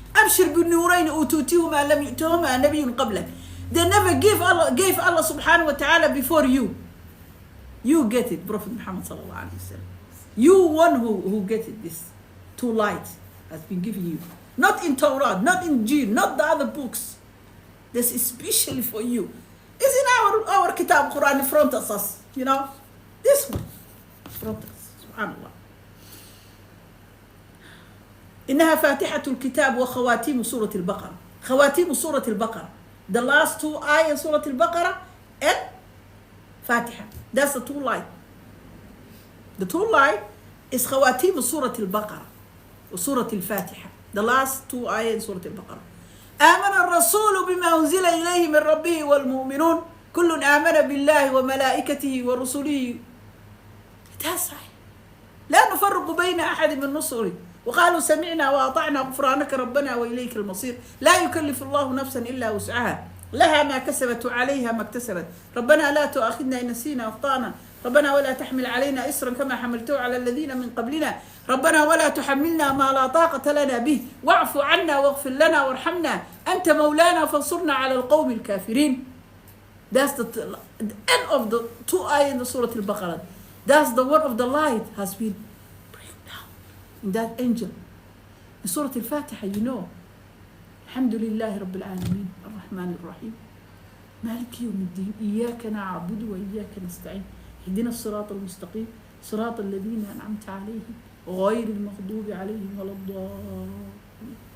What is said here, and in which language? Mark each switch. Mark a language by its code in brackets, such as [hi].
[ar] أبشر بالنورين أوتيتهما لم يؤتهما نبي قبلك. [en] They never gave Allah subhanahu wa ta'ala before you. You get it, Prophet Muhammad sallallahu alaihi wasallam. You one who get it, this two lights has been given you. Not in Torah, not in Injil, not the other books. This is especially for you. It's in our Kitab Quran in front of us, This one, in front of us, subhanallah. [ar] إنها فاتحة الكتاب وخواتيم سورة البقرة. خواتيم سورة البقرة. [en] The last two ayahs Surah Al-Baqarah and Fatiha. That's the two light. The two light is [ar] خواتيم سورة البقرة وسورة الفاتحة. [en] The last two ayahs Surah Al-Baqarah. [ar] آمن الرسول بما أنزل إليه من ربه والمؤمنون كل آمن بالله وملائكته ورسله. [en] That's right. [ar] لا نفرق بين أحد من رسله وقالوا سمعنا وأطعنا غفرانك ربنا وإليك المصير لا يكلف الله نفسا إلا وسعها لها ما كسبت وعليها ما اكتسبت ربنا لا تؤاخذنا إن نسينا أخطأنا ربنا ولا تحمل علينا إسرا كما حملته على الذين من قبلنا ربنا ولا تحملنا ما لا طاقة لنا به واعف عنا واغفر لنا وارحمنا أنت مولانا فانصرنا على القوم الكافرين. [en] That's the end of the two ayahs in the Surah Al-Baqarah. That's the word of the light has been that angel. In Surah Al-Fatiha, [ar] الحمد لله رب العالمين الرحمن الرحيم مالك يوم الدين إياك نعبد وإياك نستعين اهدنا الصراط المستقيم صراط الذين أنعمت عليهم غير المغضوب عليهم ولا الضالين.